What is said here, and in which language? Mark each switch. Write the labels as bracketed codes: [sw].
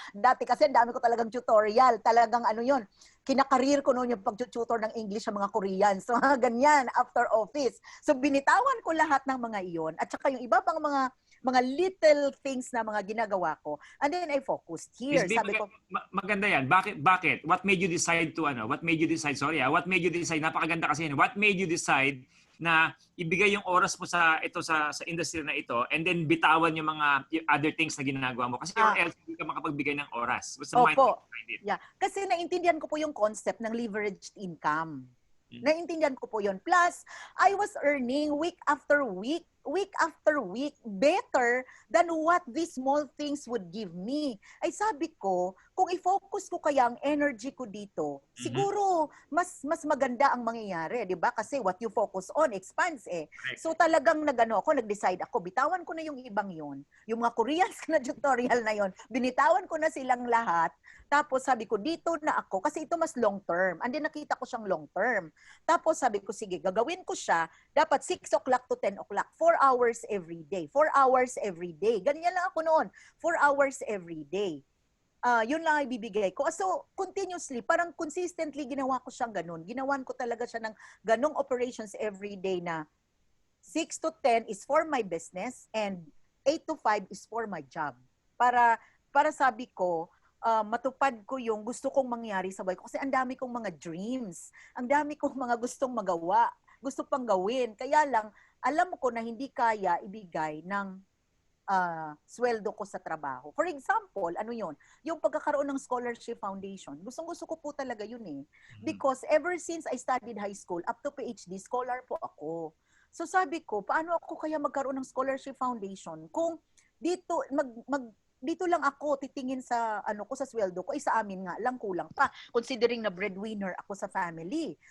[tl] Dati kasi ang dami ko talagang tutorial. Talagang ano yun. Kinakareer ko noon yung pag-tutor ng English sa mga Koreans. So ganyan, after office. So binitawan ko lahat ng mga iyon. At saka yung iba pang mga little things na mga ginagawa ko. [en] And then I focused here. Miss B, [tl] Sabi ko, maganda yan. Bakit? [en] What made you decide to what made you decide, what made you decide, [tl] napakaganda kasi yan. [en] What made you decide [tl] na ibigay yung oras mo sa industry na ito and then bitawan yung mga other things na ginagawa mo? Kasi or else hindi ka makapagbigay ng oras. [en] What's the mindset behind it? [tl] Yeah. Kasi naintindihan ko po yung concept ng leveraged income. Naintindihan ko po yun. [en] Plus, I was earning week after week better than what these small things would give me. [tl] Ay sabi ko, kung i-focus ko kaya ang energy ko dito, siguro mas maganda ang mangyayari, 'di ba? [en] Kasi what you focus on expands eh. [tl] So talagang nag-decide ako, bitawan ko na yung ibang yon. Yung mga Koreans na tutorial na yon, binitawan ko na silang lahat. Tapos sabi ko, dito na ako kasi ito mas long term. And then nakita ko siyang long term. Tapos sabi ko, sige, gagawin ko siya. Dapat 6 o'clock to 10 o'clock. [en] 4 hours every day. 4 hours every day. [tl] Ganyan lang ako noon. [en] 4 hours every day. [tl] Yun lang ay bibigay ko. So, continuously, parang consistently ginawa ko siyang ganun. Ginawan ko talaga siya ng ganung operations every day na 6 to 10 [en] is for my business and 8 to 5 is for my job. [tl] Para sabi ko, matupad ko yung gusto kong mangyari sa buhay ko. Kasi ang dami kong mga dreams. Ang dami kong mga gustong magawa. Gusto pang gawin. Kaya lang, alam ko na hindi kaya ibigay ng sweldo ko sa trabaho. For example, ano yun? Yung pagkakaroon ng scholarship foundation. Gustong-gusto ko po talaga yun eh. [en] Because ever since I studied high school, up to PhD, scholar po ako. [tl] So sabi ko, paano ako kaya magkaroon ng scholarship foundation kung dito dito lang ako titingin sa sa sweldo ko, sa amin nga lang kulang pa considering na breadwinner ako sa family.